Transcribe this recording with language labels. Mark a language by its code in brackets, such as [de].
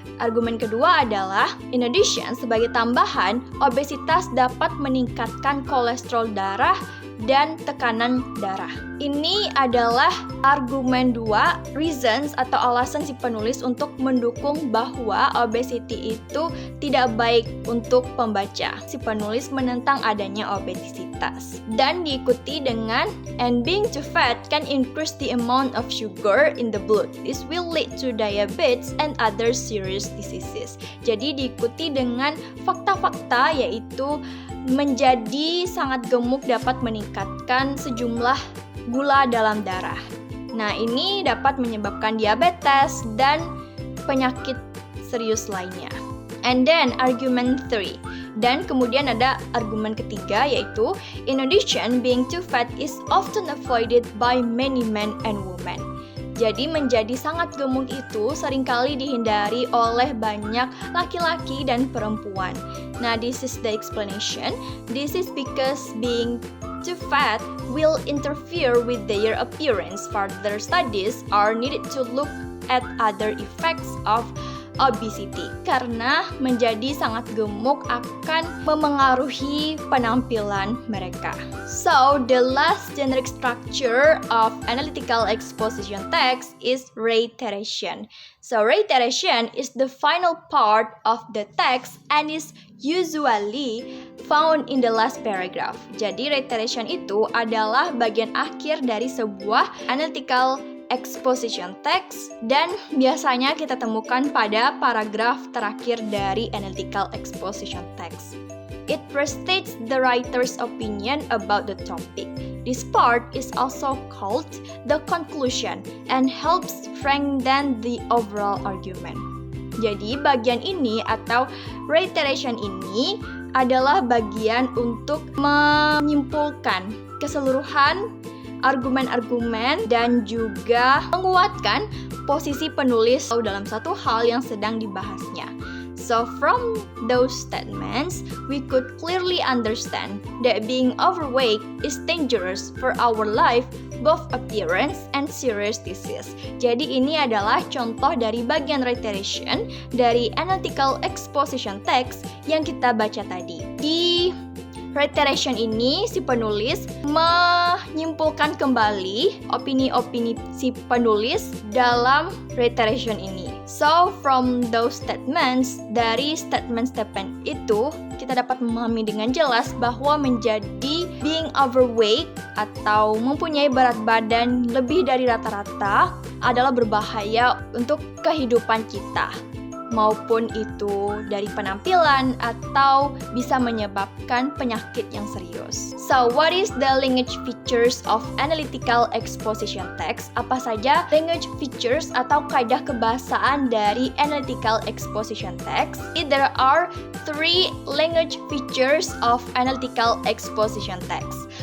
[id] Argumen kedua adalah, [en] in addition, [id] sebagai tambahan, obesitas dapat meningkatkan kolesterol darah dan tekanan darah. Ini adalah argumen 2, reasons atau alasan si penulis untuk mendukung bahwa obesity itu tidak baik untuk pembaca. Si penulis menentang adanya obesitas. Dan diikuti dengan, [en] and being too fat can increase the amount of sugar in the blood. This will lead to diabetes and other serious diseases. [id] Jadi diikuti dengan fakta-fakta, yaitu menjadi sangat gemuk dapat meningkatkan sejumlah gula dalam darah. Nah, ini dapat menyebabkan diabetes dan penyakit serius lainnya. [en] And then argument 3. [id] Dan kemudian ada argumen ketiga, yaitu [en] in addition, being too fat is often avoided by many men and women. [id] Jadi menjadi sangat gemuk itu seringkali dihindari oleh banyak laki-laki dan perempuan. [en] Nah, this is the explanation. This is because being too fat will interfere with their appearance. Further studies are needed to look at other effects of obesity, [id] karena menjadi sangat gemuk akan memengaruhi penampilan mereka. [en] So, the last generic structure of analytical exposition text is reiteration. So, reiteration is the final part of the text and is usually found in the last paragraph. [id] Jadi, reiteration itu adalah bagian akhir dari sebuah analytical exposition text dan biasanya kita temukan pada paragraf terakhir dari analytical exposition text. [en] It restates the writer's opinion about the topic. This part is also called the conclusion and helps strengthen the overall argument. [id] Jadi bagian ini atau reiteration ini adalah bagian untuk menyimpulkan keseluruhan argumen-argumen dan juga menguatkan posisi penulis dalam satu hal yang sedang dibahasnya. [en] So from those statements, we could clearly understand that being overweight is dangerous for our life, both appearance and serious disease. [id] Jadi ini adalah contoh dari bagian reiteration dari analytical exposition text yang kita baca tadi. Di reiteration ini, si penulis menyimpulkan kembali opini-opini si penulis dalam reiteration ini. [en] So, from those statements, [id] dari statement-statement itu, kita dapat memahami dengan jelas bahwa menjadi being overweight atau mempunyai berat badan lebih dari rata-rata adalah berbahaya untuk kehidupan kita, maupun itu dari penampilan atau bisa menyebabkan penyakit yang serius. [en] So, what is the language features of analytical exposition text? [id] Apa saja language features atau kaidah kebahasaan dari analytical exposition text? [en] There are 3 language features of analytical exposition text.